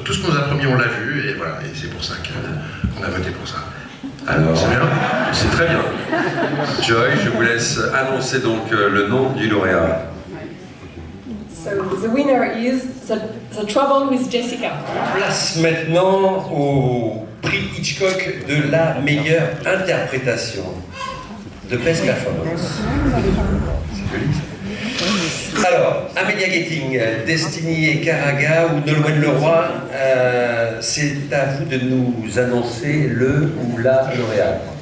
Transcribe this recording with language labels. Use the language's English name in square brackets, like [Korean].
[French] Tout ce qu'on nous a promis, on l'a vu, et voilà, et c'est pour ça qu'on a voté pour ça. Alors, c'est bien. C'est très bien. Joy, je vous laisse annoncer donc le nom du lauréat. [English] So the winner is the Trouble with Jessica. [French] Place maintenant au prix Hitchcock de la meilleure interprétation, de [English] Best Performance. [French] Alors, Amelia Getting, Destiny et Caraga ou Nolwenn Leroy, c'est à vous de nous annoncer le ou la lauréate.